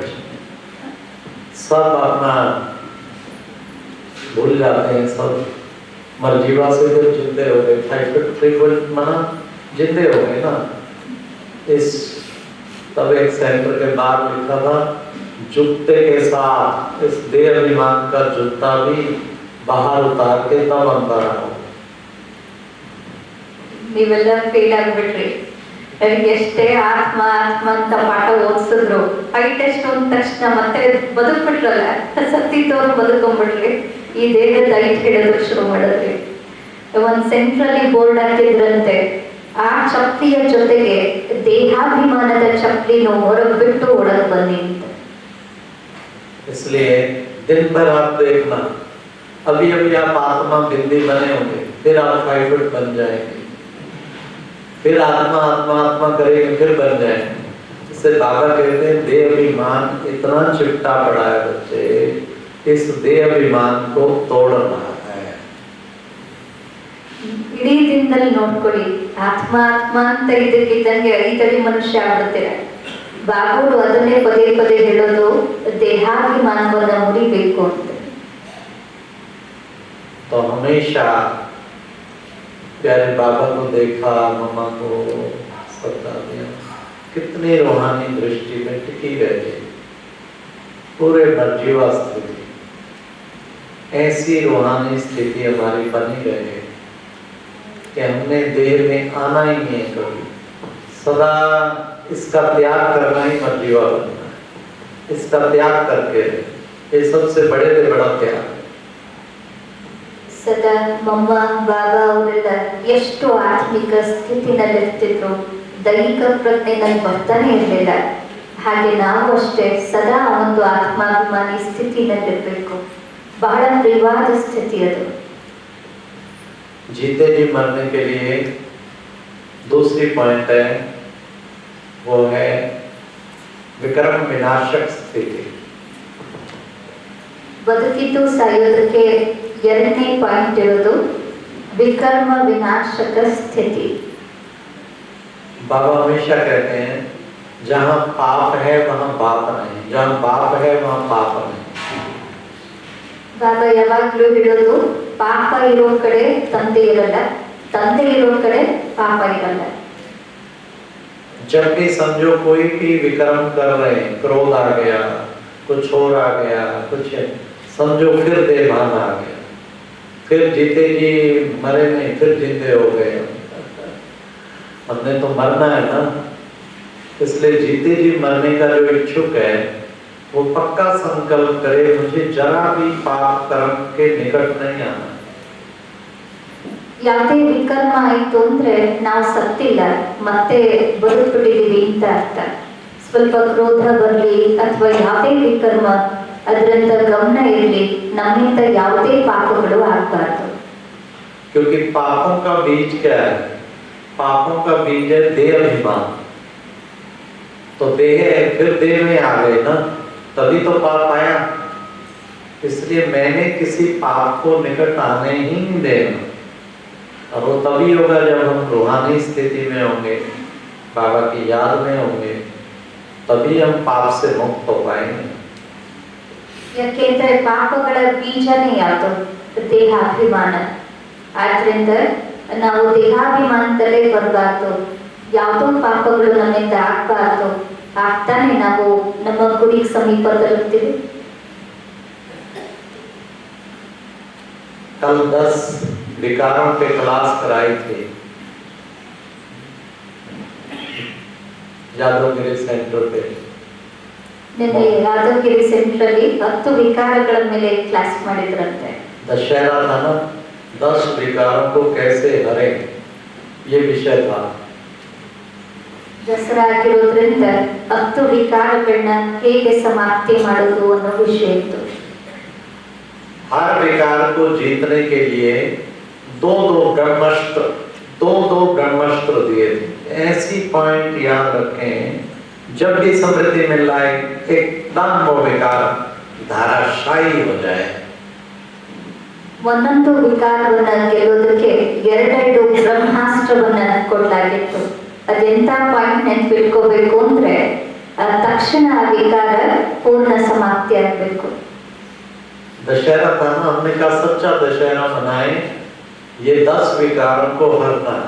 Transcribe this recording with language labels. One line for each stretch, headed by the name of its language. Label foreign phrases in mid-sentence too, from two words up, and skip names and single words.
Hindi: सब अपना भूल जाते हैं, सब मर्जीवा से जब जिंदे हो गए, 5 फुट 3 फुट मना जिंदे हो गए ना। इस तब एक सेंटर के बाहर लिखा था, जूते के साथ इस देह अभिमान का जूता भी बाहर उतार के तब अंदर आओ।
Kannada: ನೀವೆಲ್ಲ ಫೇಲ್ ಆಗ್ಬಿಟ್ರಿ. ನನಗೆ ಎಷ್ಟೇ ಆತ್ಮ ಆತ್ಮ ಅಂತ ಪಾಠ ಓದಿಸಿದ್ರು, ಹೈಟ್ ಎಷ್ಟು ಅಂದ ತಕ್ಷಣ ಮತ್ತೆ ಬದುಕ್ಬಿಟ್ರಲ್ಲ, ಸತ್ತಿದ್ದವ್ರು ಬದುಕೊಂಡ್ಬಿಟ್ರಿ. ಈ ದೇಹದ ಹೈಟ್ ಹಿಡಿಯೋದಕ್ಕೆ ಶುರು ಮಾಡಿದ್ರಿ. ಒಂದು ಸೆಂಟ್ರಲ್ಲಿ ಬೋರ್ಡ್ ಹಾಕಿದ್ರಂತೆ, ಆ ಚಪ್ಪಲಿಯ ಜೊತೆಗೆ ದೇಹಾಭಿಮಾನದ ಚಪ್ಪಲಿನ ಹೊರಗೆ ಬಿಟ್ಟು ಒಳಗೆ ಬನ್ನಿ ಅಂತ.
Hindi: इसलिए दिन भर आप देखना, अभी अभी आप आत्मा बिंदी बने होंगे, फिर आप 5 फुट बन जाएंगे, फिर आत्मा आत्मा आत्मा करेंगे, फिर बन जाएंगे। इससे बाबा कहते हैं देह अभिमान इतना चिपटा पड़ा है बच्चे, इस देह अभिमान को तोड़ना है।
Kannada: ಇಡೀ ದಿನದಲ್ಲಿ ನೋಡ್ಕೊಳ್ಳಿ, ಆತ್ಮ ಆತ್ಮ ಅಂತ ಇದಕ್ಕಿದ್ದಂಗೆ 5 ಅಡಿ ಮನುಷ್ಯ ಆಗ್ಬಿಡ್ತೀರ. ಬಾಬುರು ಅದನ್ನೇ ಪದೇ ಪದೇ ಹೇಳೋದು, ದೇಹಾಭಿಮಾನವನ್ನ ಮುರಿಬೇಕು ಅಂತ.
Hindi: तो हमेशा प्यारे बाबा को देखा, मम्मा को, सब दादियाँ कितनी रूहानी दृष्टि में टिकी रहती, पूरे मर्जीवा स्थिति। ऐसी रूहानी स्थिति हमारी बनी रहे कि हमने देह में आना ही नहीं है कभी, सदा इसका त्याग करना ही मर्जीवा बनना है। इसका त्याग करके ये सबसे बड़े से बड़ा त्याग।
Kannada: ಸದಾ ಮಮ್ಮ ಬಾಬಾ ಅವರೆಲ್ಲ ಎಷ್ಟು ಆತ್ಮಿಕ ಸ್ಥಿತಿನಲ್ಲಿರ್ತಿದ್ರು, ದೈಹಿಕ ಪ್ರಜ್ಞೆ ನನ್ಗೆ ಬರ್ತಾನೆ ಇರಲಿಲ್ಲ. ಹಾಗೆ ನಾವು ಅಷ್ಟೇ ಸದಾ ಒಂದು ಆತ್ಮಾಭಿಮಾನಿ ಸ್ಥಿತಿನಲ್ಲಿರಬೇಕು. ಬಹಳ ಪ್ರಿಯವಾದ ಸ್ಥಿತಿ ಅದು.
Hindi: जीते जी मरने के लिए दूसरी पॉइंट है, वो है विक्रम विनाशक स्थिति.
Kannada: ಬದುಕಿದ್ದು ಸಾಯೋದಕ್ಕೆ ಎರಡನೇ ಪಾಯಿಂಟ್ ಇರೋದು ವಿಕರ್ಮ ವಿನಾಶಕ ಸ್ಥಿತಿ.
Hindi: बाबा हमेशा कहते हैं जहाँ पाप है वहाँ बाप नहीं, जहाँ बाप है वहाँ पाप नहीं.
Kannada: ಬಾಬಾ ಯಾವಾಗಲೂ ಹೇಳೋದು ಪಾಪ ಇರೋ ಕಡೆ ತಂದೆ ಇರಲ್ಲ, ತಂದೆ ಇರೋ ಕಡೆ ಪಾಪ ಇರಲ್ಲ.
Hindi: जब भी समझो कोई भी विक्रम कर रहे हैं, क्रोध आ गया, कुछ और आ गया, कुछ समझो फिर देवान आ गया, फिर जीते जी मरे नहीं फिर जिंदे हो गए. हमने तो मरना है ना, इसलिए जीते जी मरने का जो इच्छुक है वो पक्का संकल्प करे मुझे जरा भी पाप कर्म के निकट नहीं आना.
Kannada: ಯಾವುದೇ ವಿಕರ್ಮ ಆಯಿತು ಅಂದ್ರೆ ನಾವು ಸತ್ತಿಲ್ಲ, ಮತ್ತೆ ಬದುಕ್ಬಿಟ್ಟಿದ್ದೀವಿ ಅಂತ ಅರ್ಥ. ಸ್ವಲ್ಪ ಕ್ರೋಧ ಬರಲಿ ಅಥವಾ ಯಾವುದೇ ವಿಕರ್ಮ ಅದರಿಂದ ಗಮನ ಇರಲಿ, ನಮ್ಮಿಂದ ಯಾವುದೇ ಪಾಪಗಳು ಆಗಬಾರ್ದು.
Hindi: क्योंकि पापों का बीज क्या है? पापों का बीज है देह अभिमान. तो देह है, फिर देह में आ गए ना, तभी तो पाप आया. इसलिए मैंने किसी पाप को निकट आने ही नहीं देना. और वो तभी होगा जब हम रूहानी स्थिति में होंगे, बाबा की याद में होंगे, तभी हम पाप से मुक्त हो पाएंगे.
Kannada: ಯಾಕೆಂದ್ರೆ ಪಾಪಗಳ ಬೀಜನೇ ಯಾವುದು? ದೇಹಾಭಿಮಾನ. ಆದ್ರಿಂದ ನಾವು ದೇಹಾಭಿಮಾನದಲ್ಲೇ ಬರಬಾರ್ದು, ಯಾವುದೋ ಪಾಪಗಳು ನಮ್ಮಿಂದ ಆಗ್ಬಾರ್ದು. ಆಗ್ತಾನೆ ನಾವು ನಮ್ಮ ಗುರಿ ಸಮೀಪ ತಲುಪ್ತೀವಿ.
Hindi: कल 10 विकारों पे क्लास कराई थी यादवगिरी सेंटर पे.
Kannada: ನಿನ್ನೆ ಯಾದಗಿರಿ ಸೆಂಟ್ರಲ್ಲಿ 10 ವಿಕಾರಗಳ ಮೇಲೆ ಕ್ಲಾಸ್ ಮಾಡಿದ್ರಂತೆ.
Hindi: दशहरा था ना, 10 विकारों को कैसे हरें, ये विषय था.
Kannada: ದಸರಾ ಆಗಿರೋದ್ರಿಂದ 10 ವಿಕಾರಗಳನ್ನ ಹೇಗೆ ಸಮಾಪ್ತಿ ಮಾಡೋದು ಅನ್ನೋ ವಿಷಯ ಇತ್ತು.
Hindi: हर विकार को जीतने के लिए दो दो ब्रह्मास्त्र दिए थे. ऐसी पॉइंट याद रखें, जब भी समृद्धि मिल रहा है एकदम वो विकार धाराशायी हो जाए.
Kannada: ಒಂದೊಂದು ವಿಕಾರವನ್ನ ಗೆಲ್ಲೋದಕ್ಕೆ ಎರಡೆರಡು ಬ್ರಹ್ಮಾಸ್ತ್ರವನ್ನ ಕೊಡಲಾಗಿತ್ತು. ಅದೆಂತ ಪಾಯಿಂಟ್ ನೆನ್ಪಿಟ್ಕೋಬೇಕು ಅಂದ್ರೆ ತಕ್ಷಣ ಆ ವಿಕಾರ ಪೂರ್ಣ ಸಮಾಪ್ತಿ ಆಗ್ಬೇಕು.
Hindi: दशहरा था ना, हमने कहा सच्चा दशहरा मनाए, ये 10 विकारों को हरना है.